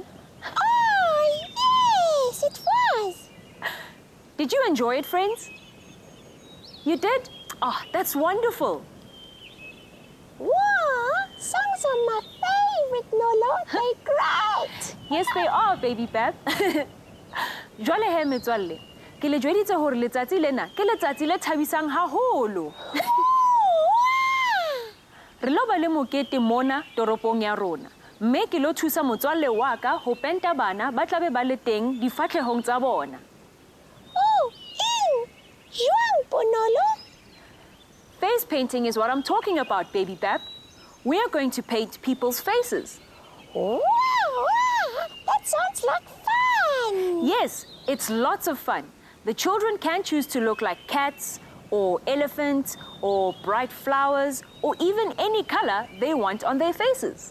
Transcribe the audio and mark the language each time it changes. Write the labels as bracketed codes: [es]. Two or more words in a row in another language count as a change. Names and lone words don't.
[en] Oh, yes, it was. Did you enjoy it, friends? You did? Oh, that's wonderful. Wow, songs are my favorite, Nolo. They're great. Yes, they are, Baby Bab. [st] Jwale he metswalle, ke le jweditse hore letsatsi lena ke letsatsi le thabisang haholo. Re lo ba le mokete mona toropong ya rona. Mme ke lo thusa motswalle wa ka ho penta bana ba tla be ba le teng difatlhegong tsa bona. Oh, ew. Jwang, Bonolo? [en] Face painting is what I'm talking about, Baby Bab. We are going to paint people's faces. Wow, that sounds like fun. Yes, it's lots of fun. The children can choose to look like cats or elephants or bright flowers or even any color they want on their faces.